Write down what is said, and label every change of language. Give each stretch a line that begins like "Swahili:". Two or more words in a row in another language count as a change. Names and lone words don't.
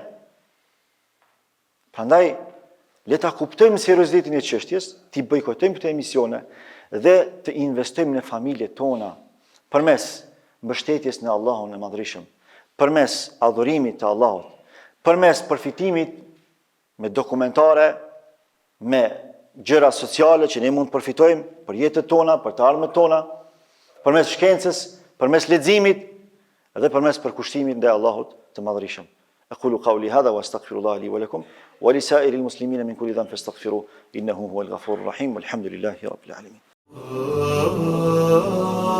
Albanian: Prandaj, le ta kuptojmë seriozitetin e çështjes, t'i bojkotojmë këto emisione dhe të investojmë në familjet tona përmes mbështetjes në Allahun e Madhërisëm, përmes adhurimit të Allahut, përmes përfitimit me dokumentare, me gjëra sociale që ne mund të përfitojmë për jetën tona, për të ardhmën tona, përmes shkencës, përmes leximit dhe përmes përkushtimit ndaj Allahut të Madhërisëm.
Arabic: أقول قولي هذا وأستغفر الله لي ولكم ولسائر المسلمين من كل ذنب فاستغفروه إنه هو الغفور الرحيم والحمد لله رب العالمين.